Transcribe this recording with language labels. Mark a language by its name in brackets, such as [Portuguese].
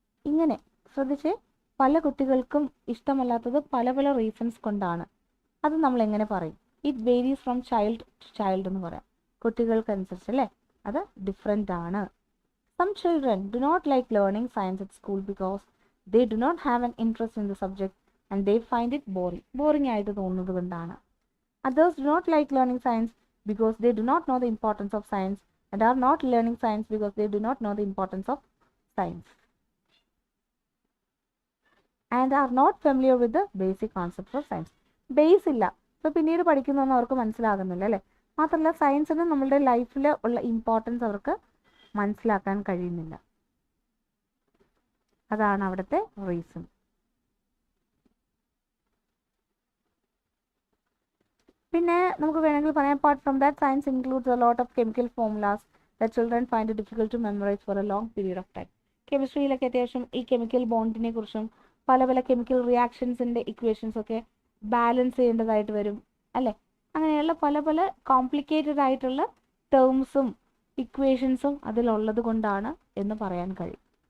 [Malayalam] ഇങ്ങനെ ശ്രദ്ധിച്ച്, പല കുട്ടികൾക്കും ഇഷ്ടമല്ലാത്തത് പല പല റീസൺസ് കൊണ്ടാണ്. അത് നമ്മൾ എങ്ങനെ പറയും? [English] it varies from child to child [Malayalam] എന്ന് പറയാം. കുട്ടികൾക്കനുസരിച്ച് അല്ലേ, അത് ഡിഫറെൻ്റ് ആണ്. [English] some children do not like learning science at school because they do not have an interest in the subject and they find it boring [Malayalam] ആയിട്ട് തോന്നുന്നത് കൊണ്ടാണ്. [English] Others do not like learning science because they do not know the importance of science and are not learning science because they do not know the importance of science and are not familiar with the basic concepts of science. [Malayalam] Base ഇല്ല, ഇപ്പോൾ പിന്നീട് പഠിക്കുന്നതൊന്നും അവർക്ക് മനസ്സിലാകുന്നില്ല അല്ലേ. മാത്രമല്ല സയൻസിന് നമ്മളുടെ ലൈഫിൽ ഉള്ള ഇമ്പോർട്ടൻസ് അവർക്ക് മനസ്സിലാക്കാൻ കഴിയുന്നില്ല. അതാണ് അവിടുത്തെ റീസൺ. പിന്നെ നമുക്ക് വേണമെങ്കിൽ പറയാം [English] apart from that science includes a lot of chemical formulas that children find it difficult to memorize for a long period of time. [Malayalam] കെമിസ്ട്രിയിലൊക്കെ അത്യാവശ്യം ഈ കെമിക്കൽ ബോണ്ടിനെ കുറിച്ചും പല പല കെമിക്കൽ റിയാക്ഷൻസിൻ്റെ ഇക്വേഷൻസ് ഒക്കെ ബാലൻസ് ചെയ്യേണ്ടതായിട്ട് വരും അല്ലേ. അങ്ങനെയുള്ള പല പല കോംപ്ലിക്കേറ്റഡ് ആയിട്ടുള്ള ടേംസും ഇക്വേഷൻസും അതിലുള്ളത് കൊണ്ടാണ് എന്ന് പറയാൻ കഴിയും.